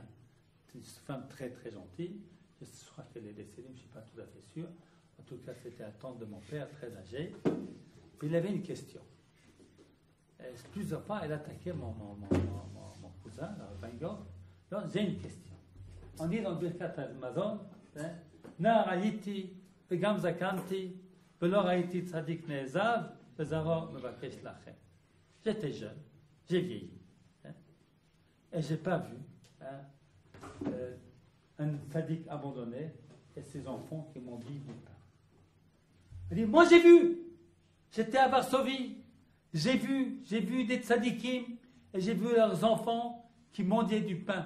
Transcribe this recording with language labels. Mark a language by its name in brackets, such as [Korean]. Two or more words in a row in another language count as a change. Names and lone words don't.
[French] C'est une femme très très gentille. Je crois qu'elle est décédée, mais je ne suis pas tout à fait sûr. En tout cas, c'était la tante de mon père, très âgée. Puis il avait une question. Plusieurs fois, elle attaquait mon cousin, le rabbin Gold. Donc, j'ai une question. On dit dans le Birkat Hamazon, [Hebrew] נער הייתי, וגם זקנתי, ולא ראיתי צדיק נעזב, וזרעו מבקש לכם. [French] J'étais jeune, j'ai vieilli, hein, et je n'ai pas vu un tzaddik abandonné et ses enfants qui m'ont dit du pain. Il dit, moi j'ai vu, j'étais à Varsovie, j'ai vu des tzaddikim et j'ai vu leurs enfants qui mendiaient du pain.